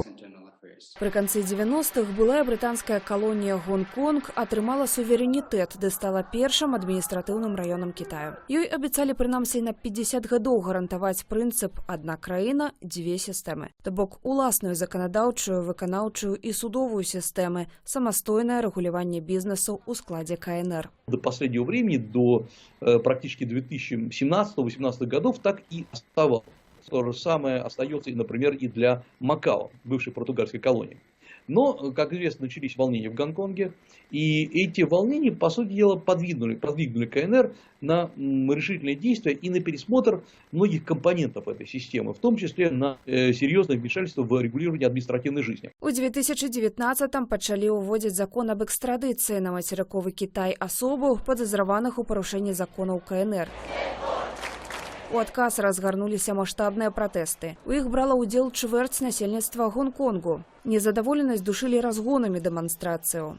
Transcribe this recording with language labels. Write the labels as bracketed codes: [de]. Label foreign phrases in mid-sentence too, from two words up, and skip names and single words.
[be] Пры канцы 90-х былая брытанская калонія Гонконг атрымала суверэнітэт, ды стала першым адміністратыўным раёнам Китаю. Ёй абяцалі прынамсі на 50 гадоў гарантаваць прынцып «адна краіна, дзве сістэмы». То бок уласную заканадаўчую, выканаўчую і судовую сістэмы, самастойнае рэгуляванне бізнесу ў складзе КНР. [ru] До последнего времени, до практически 2017-2018 годов, так и оставалось. То же самое остается, например, и для Макао, бывшей португальской колонии. Но, как известно, начались волнения в Гонконге, и эти волнения, по сути дела, подвигнули КНР на решительные действия и на пересмотр многих компонентов этой системы, в том числе на серьезное вмешательство в регулирование административной жизни. [be] У 2019-м пачалі ўводзіць закон об экстрадыцыі на мацерыковы Кітай асобаў, падазраваных у парушэнні законаў КНР. У адказ разгарнуліся маштабныя пратэсты. У іх брала ўдзел чвэрць насельніцтва Гонконгу. Незадаволенасць душылі разгонамі дэманстрацыю.